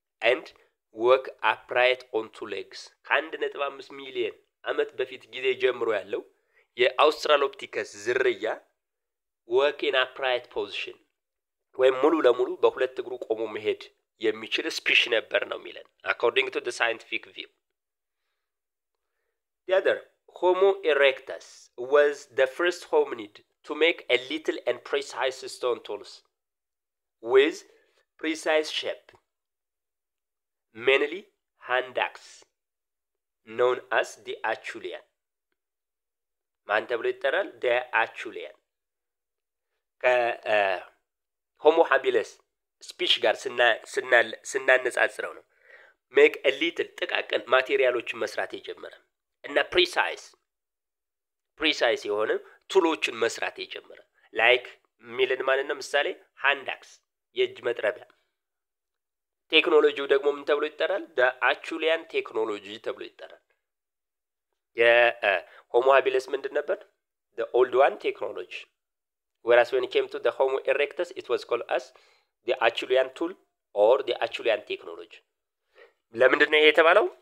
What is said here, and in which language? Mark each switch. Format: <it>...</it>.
<en>and walk upright on two legs</en> <am>1.5 ሚሊዮን ዓመት በፊት ጊዜ ጀምሮ ያለው የአውስትራሎፒቲከስ ዝርያ</am> <en>walk in upright position</en> <am>ወይም ሙሉ ለሙሉ በሁለት እግሩ ቆሞ መሄድ የሚችል ስፒሽ ነበር ነው የሚለን</am> <en>according to the scientific view the other homo erectus was the first hominid to make a little and precise stone tools with precise shape mainly hand axe known as the Acheulean</en> <am>ማን ተብሎ ይጠራል? the Acheulean ከሆሞ ሃቢለስ ስፒሽ ጋር ስናነጻጽረው ነው</am> <en>make a little</en> <am>ጥቃቅን ማቴሪያሎችን መስራት የጀመረ እና precise የሆነ ቱሎችን መስራት የጀመረ like ሚልን ማለት ነው ምሳሌ</am> <en>hand axe</en> <am>የእጅ መጥረቢያ ቴክኖሎጂው ደግሞ ምን ተብሎ ይጠራል?</am> <en>the Acheulean technology</en> <am>ተብሎ ይጠራል። የሆሞ ሃቢለስ ምንድን ነበር?</am> <en>the old one technology whereas when it came to the Homo erectus it was called as the Acheulean tool or the Acheulean technology</en> <am>ለምንድን ነው የተባለው?</am>